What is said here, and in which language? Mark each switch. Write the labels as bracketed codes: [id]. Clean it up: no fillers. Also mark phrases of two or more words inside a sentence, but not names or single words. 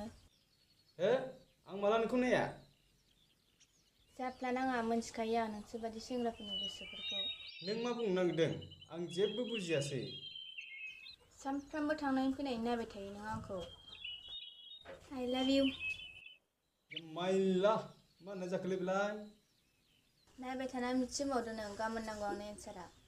[brx] आं माला नोंखौ नाया जाफ्ला नाङा मोनथिखायो आं नोंसोर बादि सेंग्राफोरनि गोसोफोरखौ नों मा बुंनो नागिरदों आं जेबो बुजियासै सानफ्रामबो थांनाय फैनाय नायबाय थायो नों आंखौ [en] I love you [brx] माइला मा होननाय जाखोलै बेलाय? नायबाय थाना मिथिबावदो नों गाबोन नांगौ आंनो एन्सारा।